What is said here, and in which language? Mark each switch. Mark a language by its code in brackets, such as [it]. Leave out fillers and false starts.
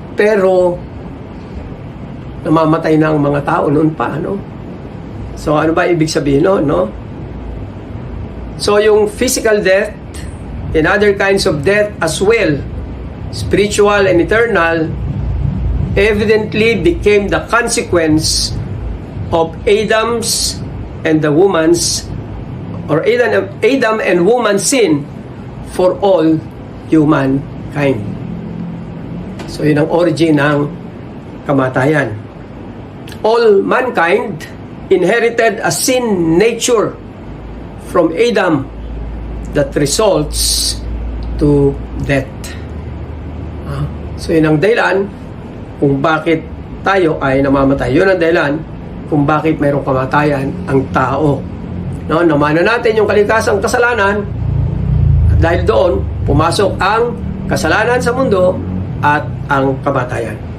[tl] Pero, namamatay na ang mga tao noon pa, no? So, ano ba ibig sabihin noon, no? [en] So, yung physical death and other kinds of death as well, spiritual and eternal, evidently became the consequence of Adam's and the woman's, or Adam and woman's sin for all humankind. [tl] So, yun ang origin ng kamatayan. [en] All mankind inherited a sin nature from Adam that results to death. [tl] So, yun ang dahilan kung bakit tayo ay namamatay. Yun ang dahilan kung bakit mayroong kamatayan ang tao. No, namana natin yung kaligtasang kasalanan at dahil doon, pumasok ang kasalanan sa mundo at ang kamatayan.